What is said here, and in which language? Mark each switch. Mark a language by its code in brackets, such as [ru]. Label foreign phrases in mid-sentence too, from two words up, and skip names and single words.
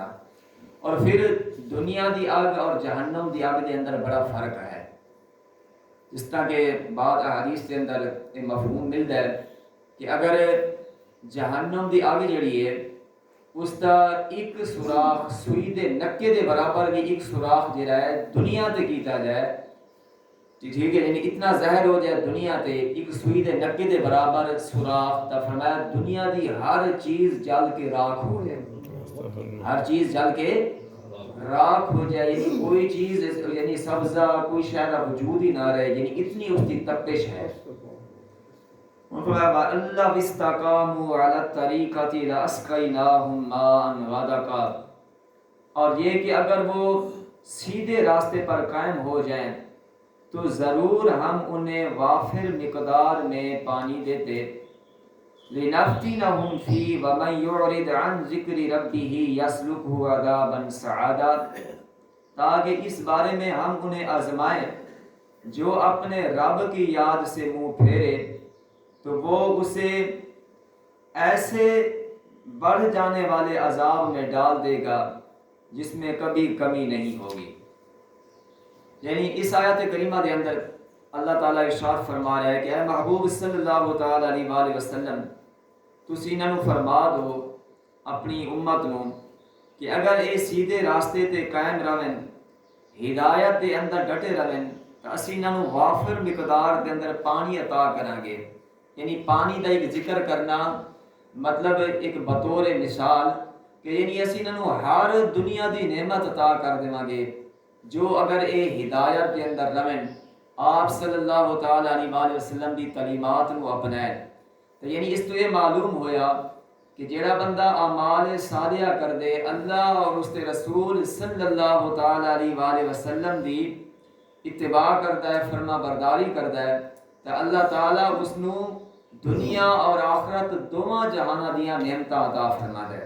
[pa] اور پھر دنیا دی اگ اور جہنم دی اگ دے اندر بڑا فرق ہے، [ur] جس طرح کہ بعض احادیث کے اندر یہ مفہوم ملتا ہے [pa] کہ اگر جہنم دی اگ جڑی ہے اس دا ایک سوراخ سوئی دے نکے دے برابر بھی ایک سوراخ جڑا ہے دنیا تے کیتا جائے، ٹھیک ہے، یعنی اتنا زہر ہو جائے دنیا تے ایک سوئی دے نکے دے برابر سوراخ، تا فرمایا دنیا دی ہر چیز جل کے راکھ ہو جائے، ہر چیز جل کے راکھ ہو جائے، یعنی کوئی چیز یعنی سبزہ کوئی شے دا وجود ہی نہ رہے، یعنی اتنی اس کی تپش ہے۔ [ar] اللہ استقاموا علی الطریقۃ لاسقیناہم ماء غدقا، [ur] اور یہ کہ اگر وہ سیدھے راستے پر قائم ہو جائیں تو ضرور ہم انہیں وافر مقدار میں پانی دیتے، [ar] لنفتنہم فی ومن یعرض عن ذکر ربہ یسلکہ عذابا صعدا، [ur] تاکہ اس بارے میں ہم انہیں آزمائیں جو اپنے رب کی یاد سے منہ پھیرے تو وہ اسے ایسے بڑھ جانے والے عذاب میں ڈال دے گا جس میں کبھی کمی نہیں ہوگی۔ [pa] یعنی اس آیت کریمہ دے اندر اللہ تعالیٰ ارشاد فرما رہا ہے کہ اے محبوب [ar] صلی اللہ تعالیٰ علیہ وآلہ وسلم [pa] تسی انہاں نوں فرما دو اپنی امت نوں کہ اگر یہ سیدھے راستے تے قائم رہیں، ہدایت دے اندر ڈٹے رہیں، تو اسی انہاں نوں وافر مقدار دے اندر پانی عطا کریں گے۔ یعنی پانی دا ایک ذکر کرنا مطلب ایک بطور مثال کہ یعنی اسی انہوں ہر دنیا دی نعمت عطا کر دیواں گے جو اگر اے ہدایت کے اندر رہیں، آپ [ar] صلی اللہ تعالیٰ علیہ وآلہ وسلم [pa] دی تعلیمات کو اپنائیں، تو یعنی اس تو یہ معلوم ہویا کہ جیڑا بندہ اعمال صالحہ کر دے اللہ اور اس کے رسول [ar] صلی اللہ تعالیٰ علیہ وآلہ وسلم [pa] دی اتباع کرتا ہے، فرما برداری کرتا ہے، تو اللہ تعالیٰ اس نوں دنیا اور آخرت دونوں جہانہ دیاں نعمتیں عطا فرما ہے۔